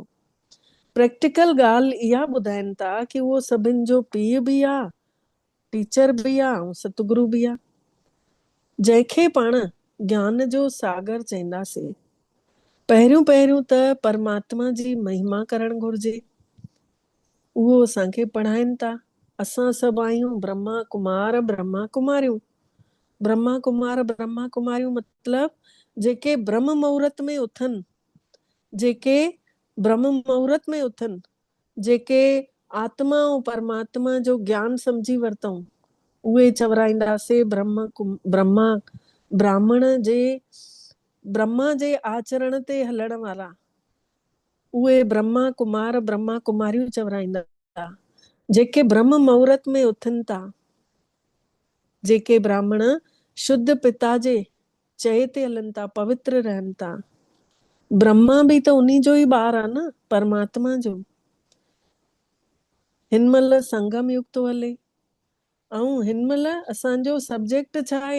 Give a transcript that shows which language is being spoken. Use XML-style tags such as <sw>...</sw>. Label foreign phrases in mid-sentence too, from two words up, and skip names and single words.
<sd>प्रैक्टिकल ॻाल्हि इहा ॿुधाइनि था कि उहो सभिनि जो पीउ बि आहे, टीचर बि आहे ऐं सतगुरु बि आहे, जंहिंखे पाण ज्ञान जो सागर चवंदासीं। पहिरियों पहिरियों त परमात्मा जी महिमा करणु घुर्जे, उहो असांखे पढ़ाइनि था। असां सभु आहियूं ब्रह्मा कुमार ब्रह्मा कुमारियूं। ब्रह्मा कुमार ब्रह्मा कुमारियूं मतिलबु जेके ब्रह्म मुहूर्त में उथनि, जेके ब्रह्म मुहूर्त में उथनि, जेके आत्मा ऐं परमात्मा जो ज्ञान सम्झी वरितऊं, उहे चवराईंदासीं ब्रह्मा जे आचरण ते हलण वारा, उहे ब्रह्मा कुमार ब्रह्मा कुमारियूं चवराईंदा, जेके ब्रह्म मुहूर्त में उथनि था, जेके ब्राह्मण शुद्ध पिता जे चए ते हलनि था, पवित्र रहनि था। ब्रह्मा भी त उन्हीं जो ई ॿार आहे न, परमात्मा जो। हिन महिल संगम युग थो हले ऐं हिन महिल असांजो सब्जेक्ट छा आहे?</sd>